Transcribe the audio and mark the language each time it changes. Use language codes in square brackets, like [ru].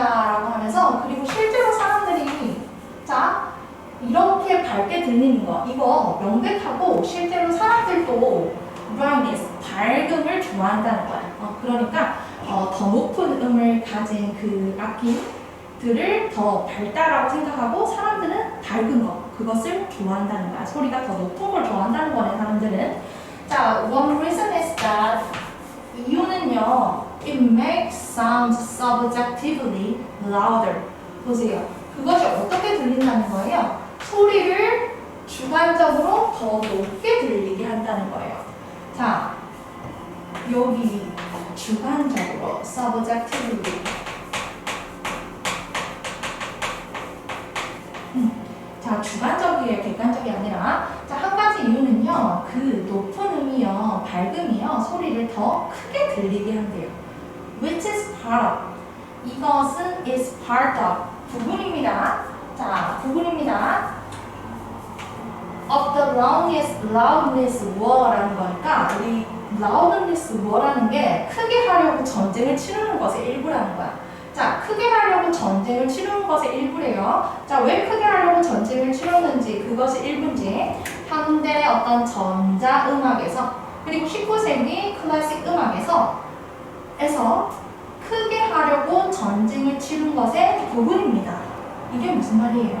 [ko] 라고 하면서 그리고 실제로 사람들이 자, 이렇게 밝게 들리는 거 이거 명백하고 실제로 사람들도 brightness, 밝음을 좋아한다는 거야. 그러니까 더 높은 음을 가진 그 악기들을 더 밝다라고 생각하고 사람들은 밝은 거 그것을 좋아한다는 거야. 소리가 더 높은 걸 좋아한다는 거네, 사람들은. [en] 자, one reason is that [ko] 이유는요, [en] it makes sounds subjectively louder. [ko] 보세요. 그것이 어떻게 들린다는 거예요? 소리를 주관적으로 더 높게 들리게 한다는 거예요. 자, 여기 주관적으로 subjectively. 자, 주관적이에요. 객관적이 아니라. 자, 한 가지 이유는요. 그 높은 음이요, 밝음이요, 소리를 더 크게 들리게 한대요. [en] Which is part of. [ko] 이것은 [en] is part of. [ko] 부분입니다. 자, 부분입니다. [en] Of the loudness war [ko] 라는 거니까 우리 loudness war라는 게 크게 하려고 전쟁을 치르는 것의 일부라는 거야. 자, 크게 하려고 전쟁을 치르는 것의 일부래요. 자, 왜 크게 하려고 전쟁을 치렀는지 그것이 일부인지 현대 어떤 전자음악에서 그리고 19세기 클래식 음악에서 크게 하려고 전쟁을 치른 것의 부분입니다. 이게 무슨 말이에요?